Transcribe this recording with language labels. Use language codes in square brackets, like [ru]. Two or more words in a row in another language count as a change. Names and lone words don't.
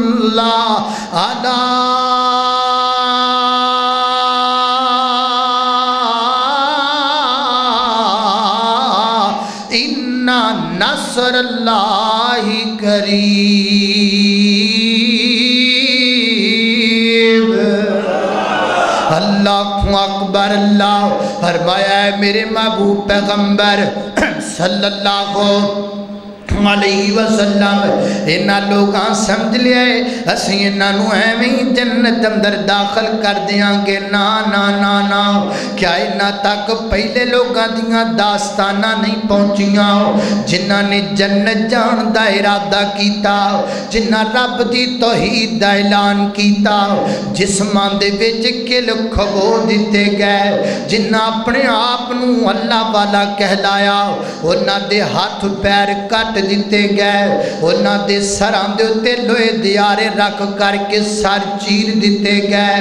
[ar] الله، ألا إن نصر الله قريب. الله أكبر. [pa] اللہ فرمایا ہے میرے محبوب پیغمبر [ar] صلى الله عليه وسلم [pa] انہاں لوگاں سمجھ لیا اسیں انہاں نوں ایویں ہی جنت اندر داخل کر دیں گے. نا نا نا نا، کیا انہاں تک پہلے لوگاں دیاں داستاناں نہیں پہنچیاں جنہاں نے جنت جان دا ارادہ کیتا، جنہاں رب دی توحید دا اعلان کیتا، جسماں دے وچ کل کھبو دتے گئے، جنہاں اپنے آپ نوں اللہ والا کہلایا، انہاں دے ہاتھ پیر کٹ دتے گئے، انہاں دے سراں دے اتے لوہے دیارے رکھ کرکے سر چیر دتے گئے.